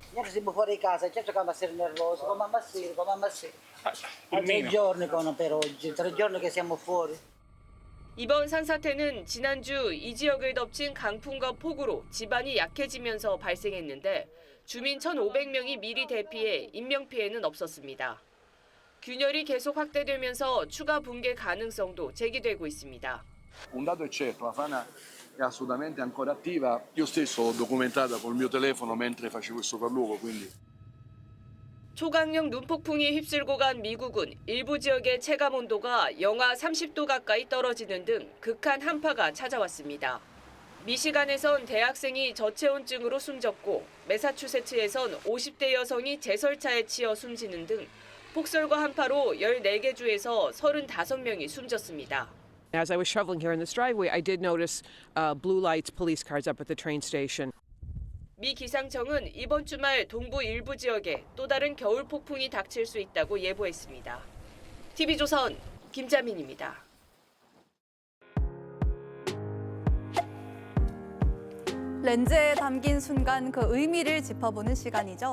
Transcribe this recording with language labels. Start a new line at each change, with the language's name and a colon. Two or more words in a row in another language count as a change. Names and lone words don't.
Korean: 이번 산사태는 지난주 이 지역을 덮친 강풍과 폭우로 지반이 약해지면서 발생했는데 주민 1,500명이 미리 대피해 인명피해는 없었습니다. 균열이 계속 확대되면서 추가 붕괴 가능성도 제기되고 있습니다.
Italian: Un dato è certo, la frana è assolutamente ancora attiva. Io stesso l'ho documentata col mio telefono mentre facevo il sopralluogo, quindi.
Korean: 초강력 눈폭풍이 휩쓸고 간 미국은 일부 지역의 체감 온도가 영하 30도 가까이 떨어지는 등 극한 한파가 찾아왔습니다. 미시간에선 대학생이 저체온증으로 숨졌고 매사추세츠에선 50대 여성이 제설차에 치여 숨지는 등 폭설과 한파로 14개 주에서 35명이 숨졌습니다.
English: As I was shoveling here in this driveway, I did notice blue lights, police cars up at the train station.
Korean: 미 기상청은 이번 주말 동부 일부 지역에 또 다른 겨울 폭풍이 닥칠 수 있다고 예보했습니다. TV조선 김자민입니다. 렌즈에 담긴 순간 그 의미를 짚어보는 시간이죠.